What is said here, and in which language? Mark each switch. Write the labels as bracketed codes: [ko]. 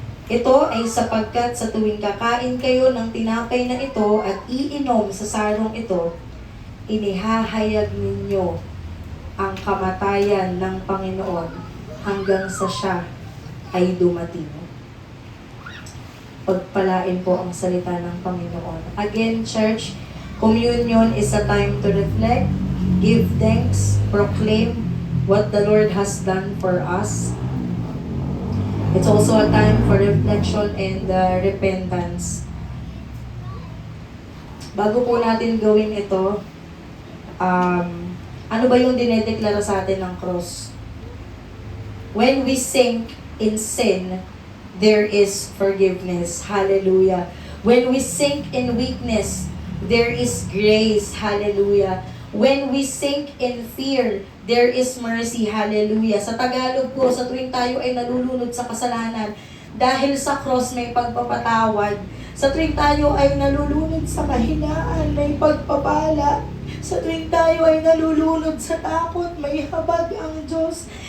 [tl] Ito ay sapagkat sa tuwing kakain kayo ng tinapay na ito at iinom sa sarong ito, inihahayag ninyo ang kamatayan ng Panginoon hanggang sa siya ay dumating. Pagpalain po ang salita ng Panginoon. [en] Again, church, communion is a time to reflect, give thanks, proclaim what the Lord has done for us. It's also a time for reflection and repentance. [tl] Bago po natin gawin ito, ano ba yung dinedeklara sa atin ng cross? [en] When we sink in sin, there is forgiveness. Hallelujah. When we sink in weakness, there is grace. Hallelujah. When we sink in fear, there is mercy. Hallelujah. [tl] Sa Tagalog po, sa tuwing tayo ay nalulunod sa kasalanan, dahil sa cross may pagpapatawad. Sa tuwing tayo ay nalulunod sa kahinaan, may pagpapala. Sa tuwing tayo ay nalulunod sa takot, may habag ang Diyos.